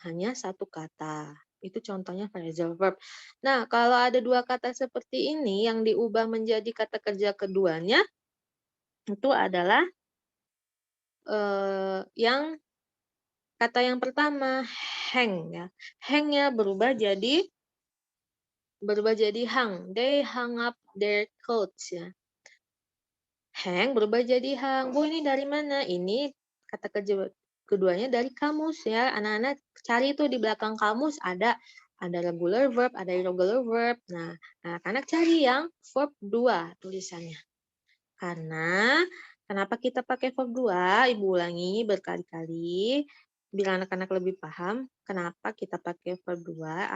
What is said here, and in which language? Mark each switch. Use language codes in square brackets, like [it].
[id] Hanya satu kata. Itu contohnya phrasal verb. Nah, kalau ada dua kata seperti ini yang diubah menjadi kata kerja keduanya, itu adalah yang kata yang pertama, hang ya. Hang-nya berubah jadi hang. [en] They hung up their coats ya. [id] Hang berubah jadi hang. Bu, ini dari mana? Ini kata kerja keduanya dari kamus ya. Anak-anak cari tuh di belakang kamus ada regular verb, ada irregular verb. Nah, anak-anak cari yang verb 2 tulisannya. Karena kenapa kita pakai verb 2? Ibu ulangi berkali-kali biar anak-anak lebih paham kenapa kita pakai verb 2.